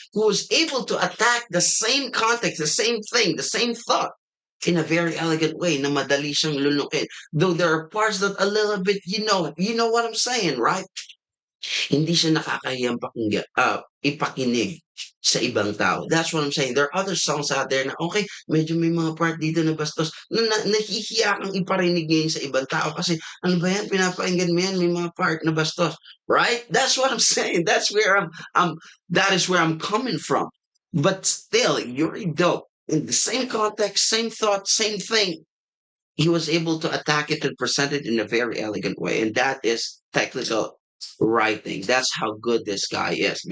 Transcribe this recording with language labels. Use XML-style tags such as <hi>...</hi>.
<en>Who was able to attack the same context, the same thing, the same thought in a very elegant way</en> <tl>na madali siyang lunukin.</tl> <en>Though there are parts that a little bit, you know what I'm saying, right?</en> <tl>Hindi siya nakakahiyang pakinggan. ipakinig sa ibang tao.</tl> <en>That's what I'm saying. There are other songs out there</en> <tl>na okay, medyo may mga part dito na bastos na nahihiya kang iparinig ngayon sa ibang tao kasi ano ba yan, pinapakinggan mo yan, may mga part na bastos.</tl> <en>Right? That's what I'm saying. I'm that is where I'm coming from. But still, you're dope. In the same context, same thought, same thing, he was able to attack it and present it in a very elegant way. And that is technical writing. That's how good this guy is.</en>